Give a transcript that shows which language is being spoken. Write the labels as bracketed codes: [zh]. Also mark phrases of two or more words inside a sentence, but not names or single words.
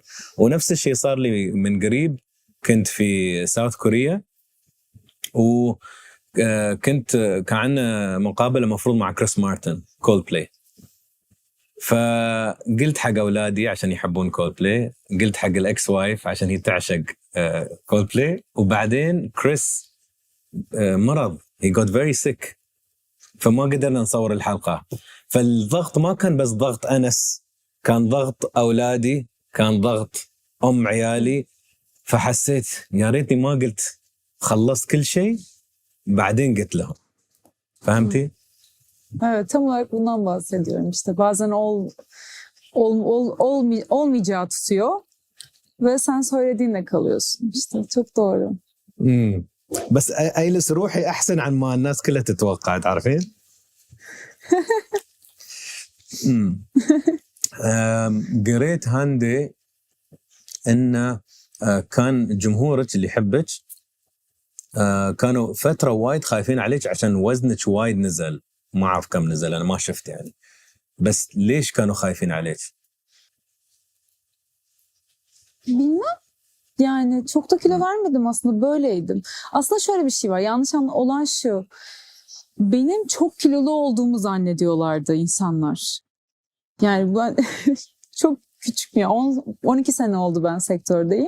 [ar] ونفس الشيء صار لي من قريب كنت في ساوث كوريا وكنت كان عندنا مقابله مفروض مع كريس مارتن كولد بلاي فقلت حق اولادي عشان يحبون كولد بلاي قلت حق [en] ex wife [ar] عشان هي تعشق كولد بلاي وبعدين كريس مرض [en] he got very sick [ar] فما قدرنا نصور الحلقة. فالضغط ما كان بس ضغط أنس كان ضغط أولادي كان ضغط عيالي فحسيت يا ريتني ما قلت خلصت كل شيء بعدين قلت لهم فهمتي؟ [tr] Evet, tam olarak bundan bahsediyorum. İşte bazen olmayacağı tutuyor ve sen söylediğinle kalıyorsun. İşte çok doğru. [ar] بس اجلس روحي احسن عن ما الناس كلها تتوقع تعرفين؟ قريت هاندي ان كان جمهورك اللي يحبك كانوا فتره وايد خايفين عليك عشان وزنك وايد نزل ما اعرف كم نزل انا ما شفت يعني بس ليش كانوا خايفين عليك؟ [tr] Bilmem. Yani çok da kilo vermedim aslında böyleydim. Aslında şöyle bir şey var. Yanlış olan şu. Benim çok kilolu olduğumu zannediyorlardı insanlar. Yani ben çok küçük 12 sene oldu ben sektördeyim.